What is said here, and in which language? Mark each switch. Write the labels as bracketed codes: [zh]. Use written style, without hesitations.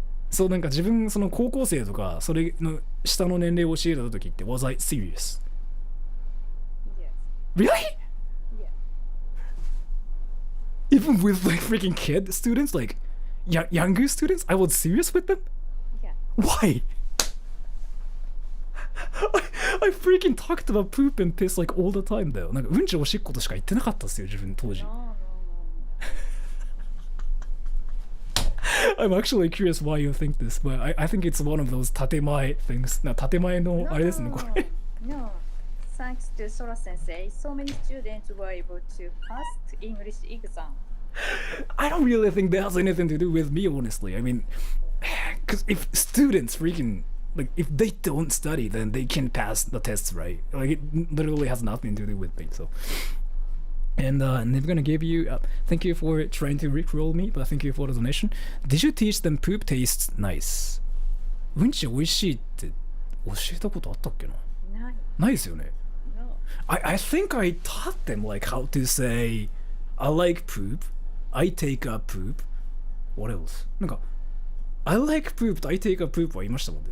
[ja] So なんか自分その高校生とかそれの下の年齢を教えた時って [en] was I serious? Yes. Really? Yeah. Even with like freaking kid students, like younger students, I was serious with them? Yeah. Why? I freaking talked about poop and piss like all the time though. [ja] なんかうんちおしっことしか言ってなかったっすよ自分当時。 [en] No, no, no. I'm actually curious why you think this, but I think it's one of those 建前 things. [ja] な建前のあれですねこれ。 [en] No. Thanks to Sora sensei, so many students were able to pass the English exam. I don't really think that has anything to do with me, honestly. I mean, because if students freaking like if they don't study, then they can pass the tests, right? Like it literally has nothing to do with me. So, and they're gonna give you. Thank you for trying to rickroll me, but thank you for the donation. Did you teach them poop tastes nice? [ja] うんち美味しいって教えたことあったっけな？ないですよね。 [en] No. I think I taught them like how to say I like poop, I take a poop. What else? [ja] なんか [en] I like poop, I take a poop [ja] は言いましたもんね。